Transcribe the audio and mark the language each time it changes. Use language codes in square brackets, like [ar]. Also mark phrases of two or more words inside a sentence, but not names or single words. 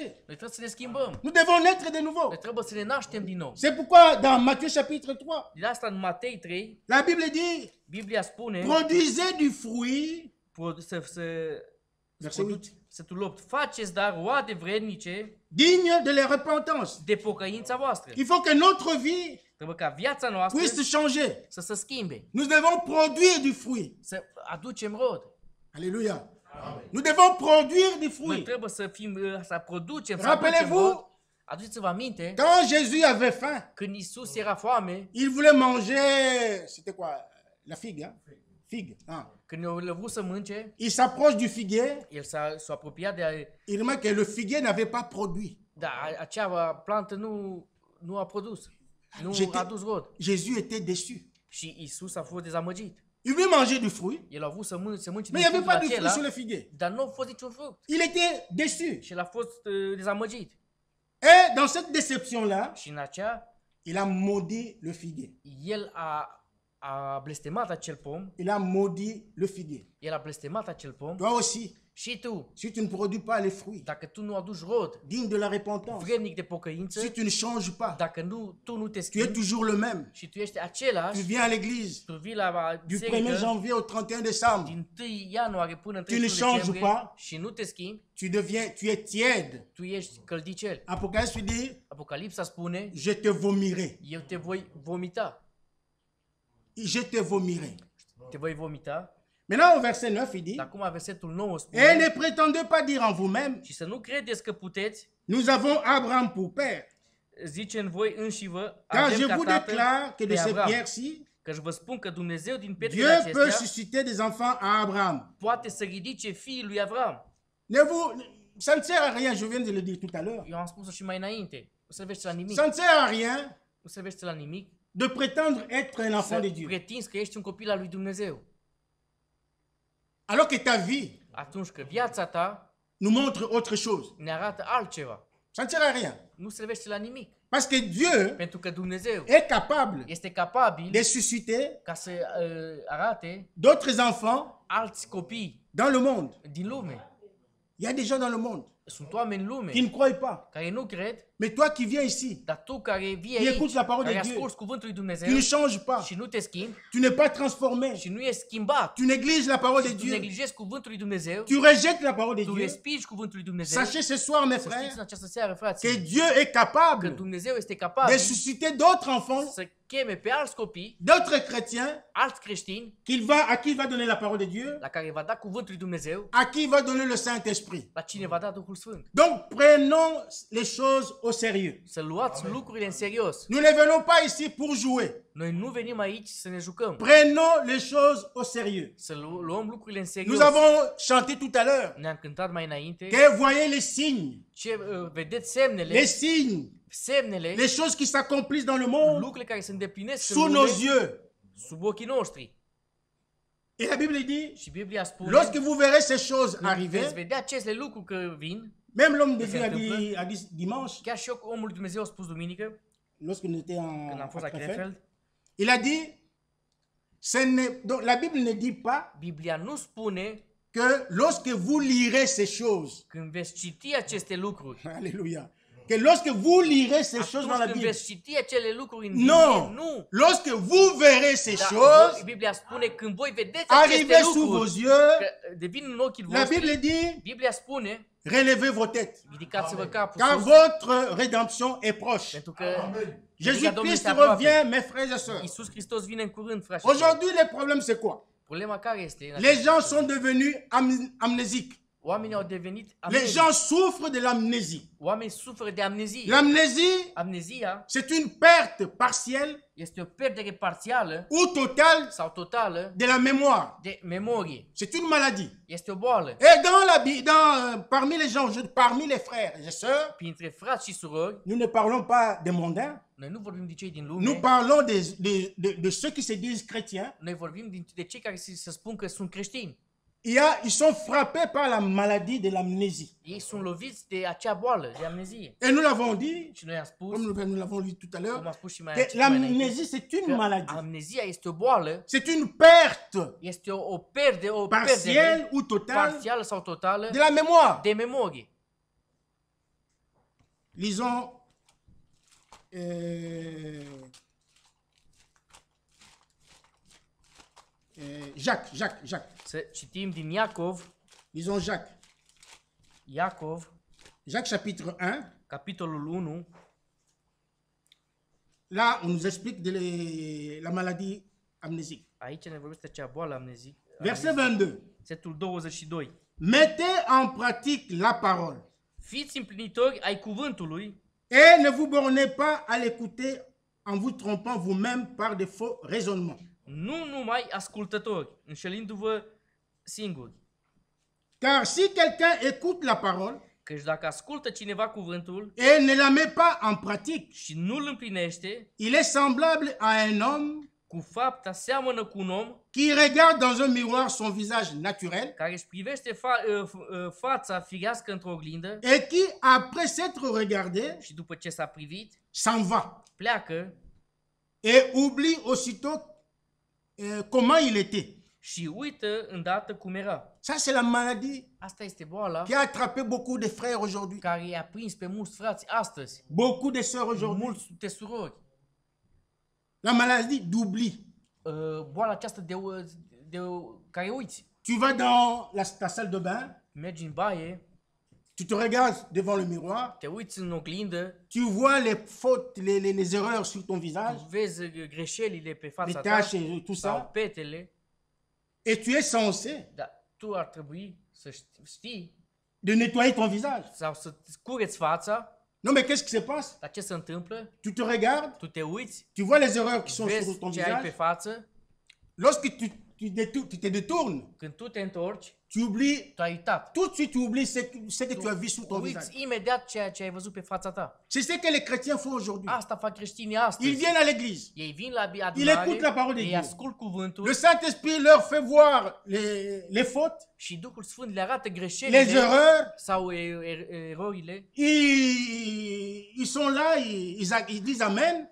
[ro] Noi trebuie să ne schimbăm. [fr] Nous devons naître de nouveau. [ro] Noi trebuie să ne naștem din nou. [fr] C'est pourquoi dans Matthieu chapitre 3, [ro] De asta în Matei 3, [fr] la Bible dit, [ro] Biblia spune [fr] produisez du fruit, verset 8, [ro] versetul 8, faceți dar roade vrednice [fr] digne de la repentance. [ro] de pocăința voastră. [fr] Il faut que notre vie [ro] Trebuie ca viața noastră [fr] puisse changer. [ro] să se schimbe, [fr] Nous devons produire du fruit. [ro] să aducem rod. [fr] Alléluia. Nous devons produire du [ro] Noi [fr] fruit. [ro] trebuie să producem, să aducem [fr] Rappelez-vous, [ro] rod. Aduceți-vă aminte, [fr] quand Jésus avait faim, [ro] când Iisus era foame, [fr] il voulait manger, c'était quoi? La figue, hein? Figue. Ah. [ro] când el a vrut să mânce, [fr] Il s'approche du figuier, [ro] el s-a apropiat de [fr] il remarque que le figuier n'avait pas produit. [ro] acea plantă nu a produs. Nu [fr] J'étais- [ro] a dus rod. [fr] Jésus était déçu. [ro] Și Isus a fost dezamăgit. [fr] Il veut manger du fruit, [ro] El a vrut să mănânce [fr] mais il [ro] din [fr] n'y avait [ro] fructul [fr] pas de fruit [ro] acela, [fr] sur le figuier. [ro] dar nu a fost niciun fruct. [fr] Il était déçu. [ro] Și el a fost dezamăgit. [fr] Et dans cette déception-là, [ro] Și în aceea, [fr] il a maudit le figuier. [ro] el a blestemat acel pom. [fr] Il a maudit le figuier. [ro] El a blestemat acel pom. [fr] Toi aussi, [ro] Și tu, [fr] si tu ne produis pas les fruits [ro] dacă tu nu aduci rod [fr] dignes de la repentance, [ro] vrednic de pocăință, [fr] si tu ne changes pas, [ro] dacă tu nu te [fr] tu es [ro] schimbi [fr] toujours le même. [ro] și tu ești [fr] Tu [ro] același, [fr] viens à l'église [ro] tu vii la [fr] du 1er [ro] biserică [fr] janvier au 31 décembre. [ro] din 1 ianuarie până în [fr] Tu ne [ro] 31 [fr] changes [ro] decembrie [fr] pas. [ro] și nu te schimbi, [fr] Tu es tiède. [ro] tu ești căldicel. [fr] Apocalypse dit, [ro] Apocalipsa spune, [fr] je te vomirai. [ro] eu te voi vomita. [fr] Je te vomirai. [ro] Te voi vomita. [fr] Maintenant, au verset 9, il dit, [ro] Dar acum versetul 9 [fr] et [ro] spune, [fr] ne prétendez pas dire en vous-même, [ro] și să nu credeți că puteți, [fr] nous avons Abraham pour père. [ro] zice în voi înși vă, [fr] Car je [ro] avem ca [fr] vous [ro] tată [fr] déclare que de [ro] pe [fr] ces [ro] Avram. [fr] pierres-ci, [ro] Căci vă spun că Dumnezeu din [fr] Dieu [ro] pietrele [fr] peut [ro] acestea [fr] susciter des enfants à Abraham. [ro] poate să ridice fiii lui Avram. [fr] Ça ne sert à rien, je viens de le dire tout à l'heure. [ro] Eu am spus-o și mai înainte. Nu servește la nimic. [fr] Ça ne sert à rien [ro] Nu servește la nimic [fr] de prétendre être un enfant de [ro] să [fr] Dieu. [ro] pretinzi că ești un copil al lui Dumnezeu. [fr] Alors que ta vie [ro] Atunci că viața ta [fr] nous montre autre chose. [ro] ne arată altceva. [fr] Ça ne sert à rien. [ro] Nu servește la nimic. [fr] Parce que Dieu [ro] Pentru că Dumnezeu [fr] est capable [ro] este capabil [fr] de susciter [ro] ca să arate [fr] d'autres enfants [ro] alți copii [fr] dans le monde. [ro] din lume. [fr] Il y a des gens dans le monde [ro] Sunt oameni în lume [fr] qui ne croient pas. [ro] care nu cred, [fr] Mais toi qui viens ici, [ro] dar tu care vii [fr] qui [ro] aici, [fr] écoutes la parole [ro] care [fr] de Dieu, [ro] asculți cuvântul lui [fr] tu ne [ro] Dumnezeu [fr] changes pas, [ro] și nu te schimbi [fr] tu n'es pas transformé, [ro] și nu ești schimbat, [fr] tu négliges la parole de [ro] tu [fr] Dieu, [ro] neglijezi cuvântul lui Dumnezeu, [fr] tu rejettes la parole de [ro] tu [fr] Dieu. [ro] respingi cuvântul lui Dumnezeu. [fr] Sachez ce soir, mes [ro] Să știți în [fr] frères, [ro] această seară, [fr] que [ro] frații, [fr] Dieu est [ro] că [fr] capable [ro] Dumnezeu este [fr] de [ro] capabil [fr] susciter d'autres enfants, [ro] să cheme pe alți copii, [fr] d'autres chrétiens, [ro] alți creștini, [fr] à qui il va donner la parole de Dieu, [ro] la care va da cuvântul lui Dumnezeu, [fr] à qui il va donner le Saint-Esprit. [ro] la cine va da Duhul Sfânt. [fr] Donc, prenons les choses au sérieux. [ro] Să luați lucrurile în serios. [fr] Nous ne venons pas ici pour jouer. [ro] Noi nu venim aici să ne jucăm, [fr] Prenons les choses au sérieux. [ro] să luăm lucrurile în [fr] Nous [ro] serios. [fr] avons chanté tout à l'heure [ro] Ne-am cântat mai înainte. [fr] que voyez les signes, [ro] Ce vedeți semnele, [fr] les signes, [ro] semnele, [fr] les choses qui s'accomplissent dans le monde [ro] lucrurile care se îndeplinesc [fr] sous [ro] în [fr] nos [ro] lume, [fr] yeux. [ro] sub ochii noștri. [fr] Et la Bible dit, [ro] Și Biblia spune, [fr] lorsque vous verrez ces choses [ro] când veți [fr] arriver, [ro] vedea aceste lucruri că vin, [fr] même l'homme de [ro] Se [fr] Dieu [ro] întâmplă. [fr] a dit dimanche, [ro] chiar și eu, omul lui Dumnezeu a spus duminică, [fr] lorsque nous étions [ro] când am fost [fr] à [ro] la [fr] Krefeld, [ro] Krefeld, [fr] il a dit, donc la Bible ne dit pas [ro] Biblia nu spune [fr] que lorsque vous lirez ces choses, [ro] când veți citi aceste lucruri, [fr] alléluia, que lorsque vous lirez ces choses dans [ro] atunci [fr] la [ro] când [fr] Bible, [ro] veți citi acele lucruri în Biblie, [fr] non, [ro] nu. [fr] lorsque vous verrez ces [ro] Dar [fr] choses [ro] Biblia spune când voi vedeți aceste [fr] arriver sous [ro] lucruri, [fr] vos yeux, [ro] că devin în ochii [fr] la Bible [ro] voștri, [fr] dit, [ro] Biblia spune, [fr] relevez vos têtes, [ro] ridicați-vă capul [fr] car [ro] sus, [fr] votre rédemption est proche. [ro] pentru că [fr] Jésus-Christ revient, mes frères et sœurs. [ro] Iisus Hristos vine în curând, frați. și surori. [fr] Aujourd'hui, le problème, c'est quoi? [ro] Problema care este? [fr] Les gens sont devenus amnésiques. [ro] Oamenii au devenit [fr] Les [ro] amnezi. [fr] gens souffrent de l'amnésie. [ro] Oamenii suferă de amnezie. [fr] L'amnésie, [ro] Amnezia [fr] c'est une perte partielle [ro] este o pierdere parțială [fr] ou totale [ro] sau totală [fr] de la mémoire. [ro] de memorie. [fr] C'est une maladie. [ro] Este o boală. [fr] Et parmi les gens, parmi les frères et sœurs, [ro] Printre frați și surori, [fr] nous ne parlons pas des mondains, [ro] noi nu vorbim de cei din [fr] nous [ro] lume, [fr] parlons de ceux qui se disent chrétiens. [ro] noi vorbim de cei care se spun că sunt creștini. [fr] Ils sont frappés par la maladie de l'amnésie. [ro] Ei sunt loviți de acea boală, de amnezie. [fr] Et nous l'avons dit, [ro] Și noi am spus, [fr] comme nous l'avons dit tout à [ro] cum [fr] l'heure, [ro] am spus și mai [fr] que [ro] înainte, [fr] l'amnésie, c'est une [ro] că [fr] maladie. [ro] amnezia este o boală, [fr] C'est une perte [ro] este o perdere [fr] partielle ou totale [ro] parțială sau totală [fr] de la mémoire. [ro] de memorie. [fr] Lisons Jacques. [ro] Să citim din Iacov, [fr] Lisons Jacques. Jacques chapitre 1. [ro] capitolul 1, [fr] Là, on nous explique de la maladie amnésique. [ro] aici ne vorbește acea boală amnezică. [fr] Verset 22. [ro] Versetul 22. [fr] Mettez en pratique la parole [ro] Fiți împlinitori ai cuvântului [fr] et ne vous bornez pas à l'écouter en vous trompant vous-même par de faux raisonnements. [ro] nu numai ascultători, înșelindu-vă singuri. [fr] Car si quelqu'un écoute la parole [ro] Căci dacă ascultă cineva cuvântul [fr] et ne la met pas en pratique, [ro] și nu îl împlinește, [fr] il est semblable à un homme [ro] cu fapta seamănă cu un om [fr] qui regarde dans un miroir son visage naturel [ro] care își privește fața firească într-o oglindă [fr] et qui, après s'être regardé, [ro] și după ce s-a privit, [fr] s'en va [ro] pleacă [fr] et oublie aussitôt comment il était. [ro] și uită îndată cum era. [fr] Ça, c'est la maladie [ro] Asta este boala [fr] qui a attrapé beaucoup de frères aujourd'hui, [ro] care i-a prins pe mulți frați astăzi, [fr] beaucoup de sœurs aujourd'hui. [ro] mulți de surori. [fr] La maladie d'oubli. [ro] Boala aceasta care uiți. [fr] Tu vas dans ta salle de bain, [ro] Mergi în baie, [fr] tu te regardes devant le miroir, [ro] te uiți în oglindă, [fr] tu vois les fautes, les erreurs sur ton visage, [ro] vezi greșelile pe [fr] les [ro] fața ta [fr] taches et tout [ro] sau [fr] ça, [ro] petele, [fr] et tu es censé [ro] dar tu ar trebui să știi [fr] de nettoyer ton visage. [ro] sau să-ți cureți fața. [fr] Non, mais qu'est-ce qui se passe? [ro] Dar ce se întâmplă? [fr] Tu te regardes, [ro] Tu te uiți, [fr] tu vois les erreurs qui sont sur [ro] vezi [fr] ton [ro] ce ai pe [fr] visage. [ro] față, [fr] Lorsque tu te détournes, [ro] când tu te întorci, [fr] tu oublies, [ro] tu ai uitat. [fr] tout de suite tu oublies ce que tu as vu sur ton [ro] Uiți [fr] visage. [ro] imediat ceea ce ai văzut pe fața ta. [fr] C'est ce que les chrétiens font aujourd'hui. [ro] Asta fac creștinii [fr] Ils [ro] astăzi. [fr] viennent à l'église. [ro] Ei vin la [fr] Il écoute la parole de [ro] adunare, ei [fr] Dieu. [ro] ascult cuvântul [fr] Le Saint-Esprit leur fait voir les fautes, [ro] și Duhul Sfânt le arată [fr] les [ro] greșelile [fr] erreurs. [ro] sau erorile. [fr] Ils sont là, ils disent Amen.